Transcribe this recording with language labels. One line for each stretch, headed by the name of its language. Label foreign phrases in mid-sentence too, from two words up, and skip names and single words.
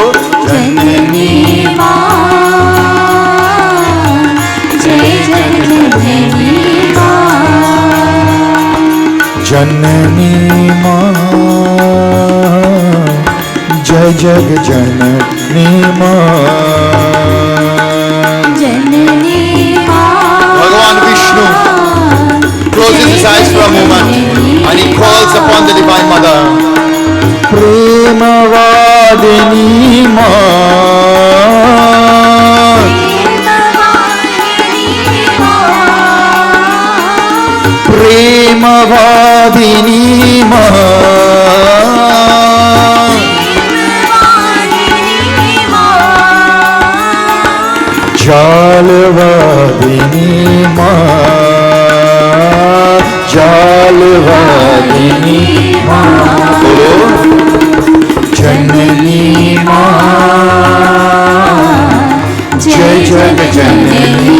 Hindi: जननी माँ जय जग जननी माँ जननी माँ जय जग जननी माँ. जननी माँ
English: Bhagavan Vishnu closes his apologize for a moment and he calls upon the Divine Mother.
Hindi: प्रेमवादिनी माँ प्रेमवादिनी माँ जालवादिनी माँ जालवादिनी माँ जननी माँ जय जग जननी